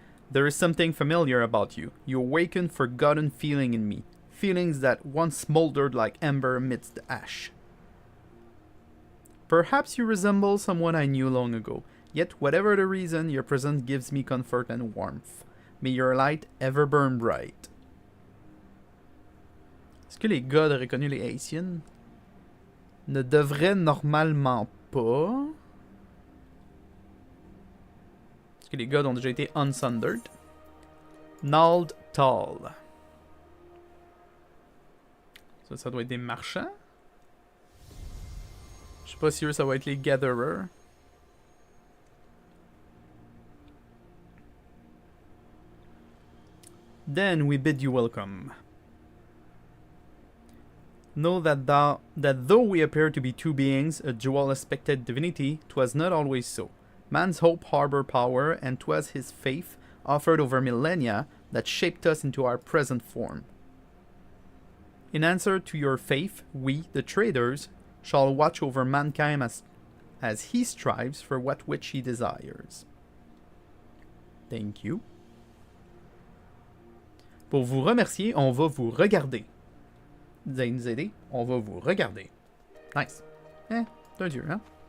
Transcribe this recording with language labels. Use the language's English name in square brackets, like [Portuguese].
[English] There is something familiar about you. You awaken forgotten feeling in me. Feelings that once smoldered like ember amidst the ash. Perhaps you resemble someone I knew long ago. Yet, whatever the reason, your presence gives me comfort and warmth. May your light ever burn bright. [French] Est-ce que les gars auraient reconnu les Haitians? Ne devraient normalement pas. Est-ce que les gars ont déjà été unsundered? Nald Tall. Ça doit être des marchands? Je sais pas si eux, ça va être les Gatherers. [English] Then we bid you welcome. Know that though we appear to be two beings, a dual-aspected divinity, 'twas not always so. Man's hope harbour power, and 'twas his faith, offered over millennia, that shaped us into our present form. In answer to your faith, we, the traders, shall watch over mankind as he strives for what which he desires. Thank you. [French] Pour vous remercier, on va vous regarder. Vous allez nous aider, on va vous regarder. Nice. C'est un dieu, hein?